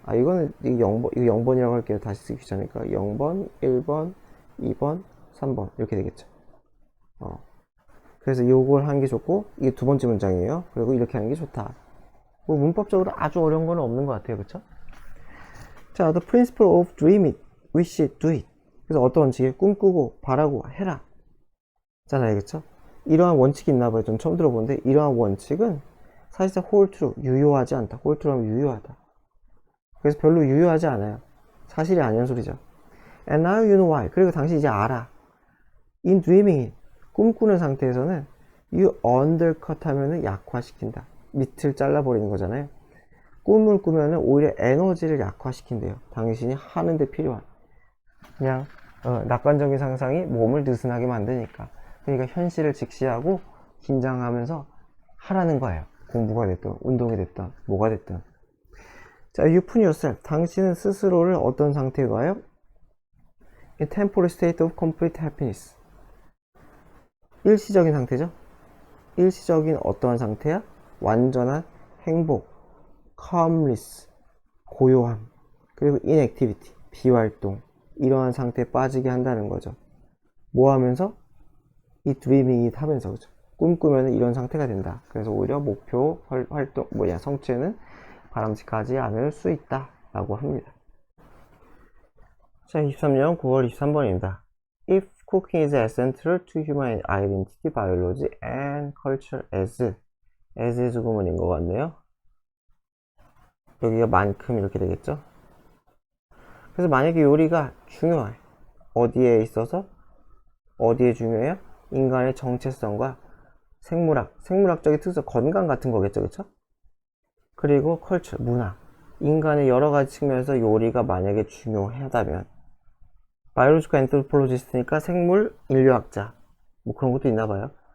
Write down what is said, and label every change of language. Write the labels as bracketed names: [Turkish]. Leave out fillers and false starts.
[Korean] 이거는 이거 0번이라고 할게요. 다시 쓰기 귀찮으니까 0번, 1번, 2번, 3번 이렇게 되겠죠. 그래서 이걸 하는 게 좋고, 이게 두 번째 문장이에요. 그리고 이렇게 하는 게 좋다. 뭐 문법적으로 아주 어려운 건 없는 것 같아요, 그쵸? 자, [English] the principle of dream it, wish it, do it. [Korean] 그래서 어떤 원칙이 꿈꾸고 바라고 해라 잖아요, 그쵸? 이러한 원칙이 있나 봐요. 좀 처음 들어보는데, 이러한 원칙은 사실상 [English] hold true, [Korean] 유효하지 않다. hold true하면 유효하다. 그래서 별로 유효하지 않아요. 사실이 아니란 소리죠. [English] And now you know why. [Korean] 그리고 당신 이제 알아. [English] In dreaming, [Korean] 꿈꾸는 상태에서는 [English] you undercut [Korean] 하면은 약화시킨다. 밑을 잘라버리는 거잖아요. 꿈을 꾸면은 오히려 에너지를 약화시킨대요. 당신이 하는데 필요한. 그냥 낙관적인 상상이 몸을 느슨하게 만드니까. 그러니까 현실을 직시하고 긴장하면서 하라는 거예요. 공부가 됐든 운동이 됐든 뭐가 됐든. 자, [English] you put yourself, [Korean] 당신은 스스로를 어떤 상태에 놔요? [English] In temporary state of complete happiness. [Korean] 일시적인 상태죠? 일시적인 어떠한 상태야? 완전한 행복, calmness, 고요함, 그리고 inactivity, 비활동, 이러한 상태에 빠지게 한다는 거죠. 뭐 하면서? 이 dreaming 하면서, 그죠? 꿈꾸면 이런 상태가 된다. 그래서 오히려 목표, 활동, 성취에는 바람직하지 않을 수 있다 라고 합니다. 자, 23년 9월 23번입니다. [English] If cooking is essential to human identity, biology, and culture as [Korean] 구문인 것 같네요. 여기가 만큼 이렇게 되겠죠. 그래서 만약에 요리가 중요해, 어디에 있어서? 어디에 중요해요? 인간의 정체성과 생물학적인 특성, 건강 같은 거겠죠, 그쵸? 그리고 컬처, 문화, 인간의 여러 가지 측면에서 요리가 만약에 중요하다면, 바이올로지컬 앤트로폴로지스트니까 생물 인류학자, 뭐 그런 것도 있나 봐요.